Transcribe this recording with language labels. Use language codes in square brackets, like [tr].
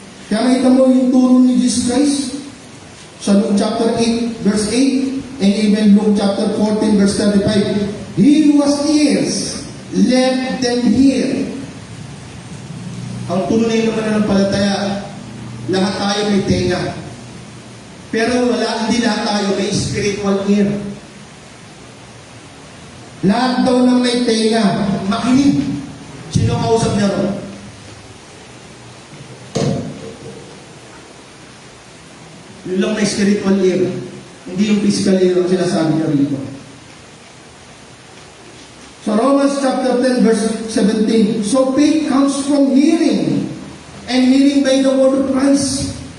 [tl] Kaya makita mo yung turo ni Jesus Christ sa Luke chapter 8 verse 8 and even Luke chapter 14 verse 35. [en] He who has ears, let them hear. [tl] Ang tunay naman ng palataya, lahat tayo may tenga. Pero hindi lahat tayo may spiritual ear. Lahat daw na may tenga, makinig. Sino kausap niya ron? Yun lang may spiritual ear. Hindi yung physical ear ang sinasabi niya rito. So Romans chapter 10 verse 17. [en] So faith comes from hearing, and hearing by the word of Christ.